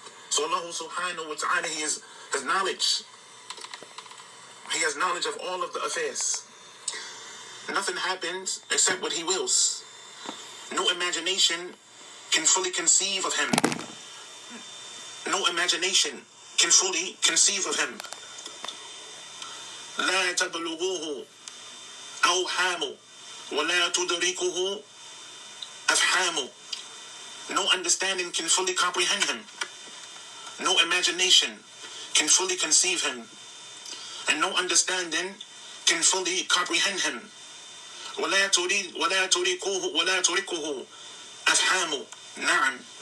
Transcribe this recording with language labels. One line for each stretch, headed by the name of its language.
English: So Allah subhanahu wa ta'ala, He has knowledge. He has knowledge of all of the affairs. Nothing happens except what He wills. No imagination can fully conceive of Him. No imagination can fully conceive of Him.
Arabic: لا تبلغوه أوهام ولا تدركه أفهام.
English: No understanding can fully comprehend Him. No imagination can fully conceive Him. And no understanding can fully comprehend Him.
Arabic: ولا تدركه أفهام. نعم.